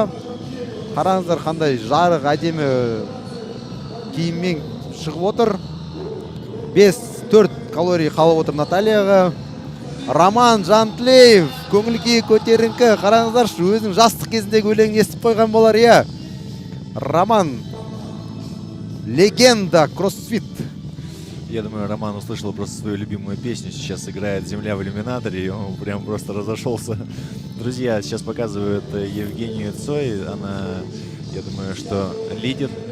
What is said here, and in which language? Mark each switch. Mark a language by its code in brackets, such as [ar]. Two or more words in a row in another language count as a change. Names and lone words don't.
[kk] Қараңыздар, қандай жарық әдемі киіммен шығып отыр. 5-4 калорий қалып отыр Натальяға. Роман Жантлеев, көңіл-күй көтеріңкі. Қараңыздаршы, өзінің жастық кезіндегі өлеңін естіп қойған болар, иә. [ru] Роман, легенда кроссфит. Я думаю, Роман услышал просто свою любимую песню. Сейчас играет «Земля в иллюминаторе», и он прям просто разошелся. Друзья, сейчас показывают Евгению Цой. Она, я думаю, что лидер.